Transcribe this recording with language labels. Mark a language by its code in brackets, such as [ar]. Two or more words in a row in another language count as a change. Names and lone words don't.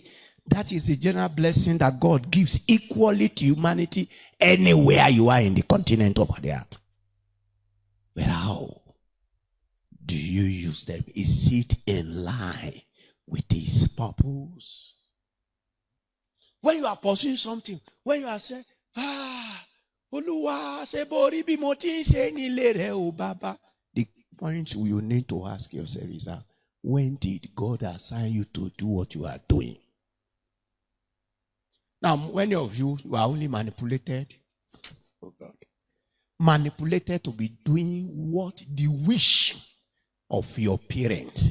[en] That is the general blessing that God gives equally to humanity anywhere you are in the continent of the earth. But how do you use them? Is it in line with His purpose? When you are pursuing something, when you are saying, [yo] Oluwa sebori bi mo ti se ni le re o baba. [en] The point you need to ask yourself is that when did God assign you to do what you are doing? Now, many of you are only manipulated. Oh God. Manipulated to be doing what the wish of your parents.